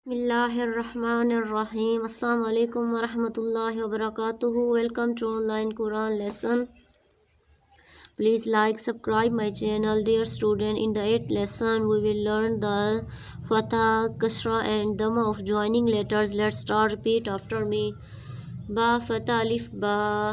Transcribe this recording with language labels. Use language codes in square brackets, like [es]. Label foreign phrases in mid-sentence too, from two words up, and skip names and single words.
[ar] بسم اللہ الرحمن الرحیم. السلام علیکم ورحمۃ اللہ وبرکاتہ. [en] ویلکم to online Quran lesson. Please like, subscribe my channel. Dear student, in the 8th lesson we will learn the Fatha, Kasra and Dhamma of joining letters. Let's start. Repeat after me. Ba Fatha Alif Ba.